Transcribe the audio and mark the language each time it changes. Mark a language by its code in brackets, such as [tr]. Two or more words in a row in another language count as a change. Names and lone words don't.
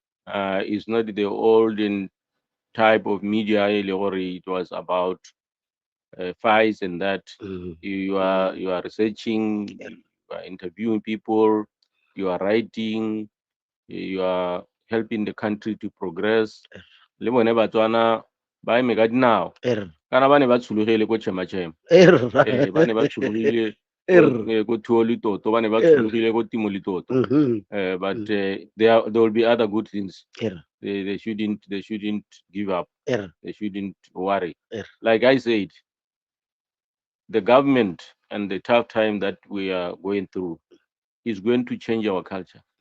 [en] Is not the olden type of media. It was about fights and that. You are researching, you are interviewing people, you are writing, you are helping the country to progress. [tn] Le bone Batswana ba eme ka dinao kana ba ne ba tshulogile ko tšhema-tšhema ba ne ba tshulogile ko thuo le toto ba ne ba tshulogile ko timo le toto [en] but there will be other good things. They shouldn't give up. They shouldn't worry. Like I said, the government and the tough time that we are going through is going to change our culture.